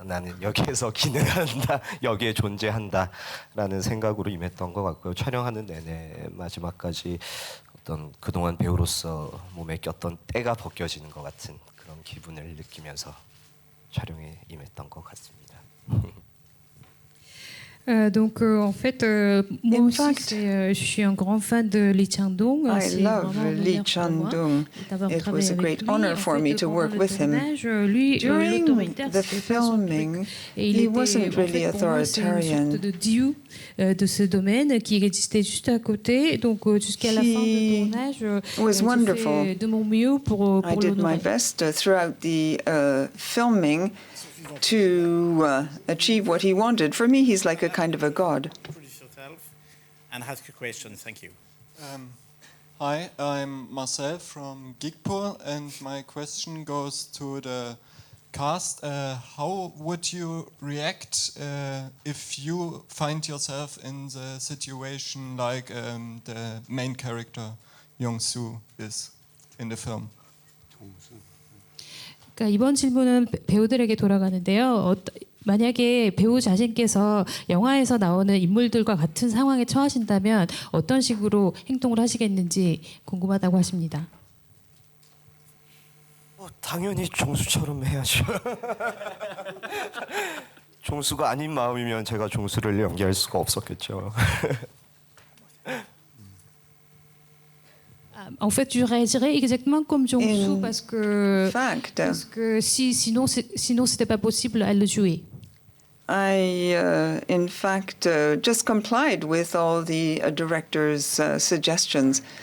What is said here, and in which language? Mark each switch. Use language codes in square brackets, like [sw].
[ko] 나는 여기에서 기능한다. 여기에 존재한다라는 생각으로 임했던 것 같고요. 촬영하는 내내 마지막까지 어떤 그동안 배우로서 몸에 꼈던 때가 벗겨지는 것 같은 그런 기분을 느끼면서 촬영에 임했던 것 같습니다. [fr] Donc en fait, moi aussi, je suis un grand fan de Lee Chang-dong. [en] I love Lee Chang-dong. It was a great honor for me to work with him. During the filming, he wasn't really authoritarian. [fr] De ce domaine qui existait juste à côté. Donc jusqu'à la fin du tournage, j'ai fait de mon mieux pour [en] I did my best throughout the filming to achieve what he wanted. For me, he's like a kind of a god. Introduce yourself and ask your question. Thank you. Hi, I'm Marcel from Geekpool, and my question goes to the cast. How would you react if you find yourself in the situation like the main character, Yong-soo, is in the film? [ko] 그러니까 이번 질문은 배우들에게 돌아가는데요. 만약에 배우 자신께서 영화에서 나오는 인물들과 같은 상황에 처하신다면 어떤 식으로 행동을 하시겠는지 궁금하다고 하십니다. 당연히 종수처럼 해야죠. 종수가 아닌 마음이면 제가 종수를 연기할 수가 없었겠죠. [fr] En fait, je réagirais exactement comme Jong-soo parce que sinon c'était pas possible à le jouer. [en] I, in fact, just complied with all the director's suggestions.